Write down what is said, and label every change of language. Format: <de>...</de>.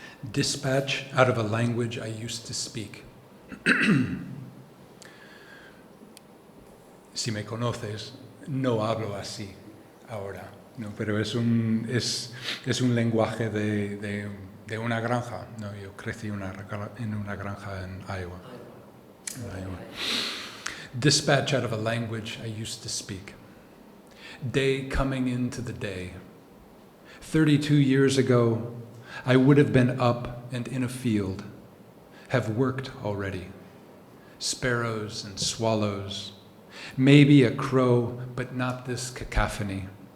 <en>Dispatch out of a language I used to speak.</en> <es>Si me conoces, no hablo así ahora, ¿no? Pero es un lenguaje de una granja. ¿No? Yo crecí en una granja en Iowa.</es> <en>Dispatch out of a language I used to speak. Day coming into the day. 32 years ago, I would have been up and in a field, have worked already. Sparrows and swallows, maybe a crow, but not this cacophony.</en>